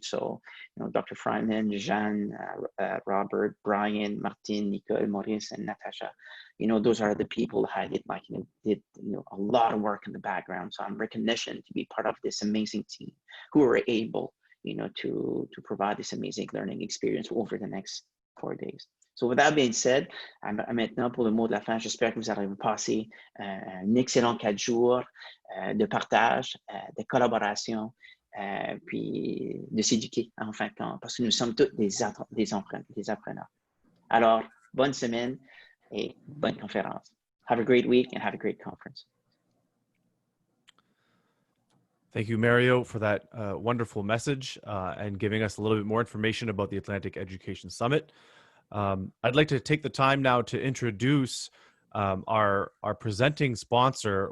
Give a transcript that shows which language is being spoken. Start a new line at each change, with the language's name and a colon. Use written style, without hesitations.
English: So, Dr. Freiman, Jeanne, Robert, Brian, Martin, Nicole, Maurice, and Natasha, those are the people that did a lot of work in the background. So I'm recognition to be part of this amazing team who were able, to provide this amazing learning experience over the next 4 days. So with that being said,
French: maintenant pour le mot de la fin, j'espère que vous allez passer un excellent 4 jours de partage, de collaboration, puis de s'éduquer en fin de compte, parce que nous sommes tous des apprenants. Alors, bonne semaine et bonne conférence.
English: Have a great week and have a great conference. Thank you, Mario, for that wonderful message and giving us a little bit more information about the Atlantic Education Summit. I'd like to take the time now to introduce our presenting sponsor.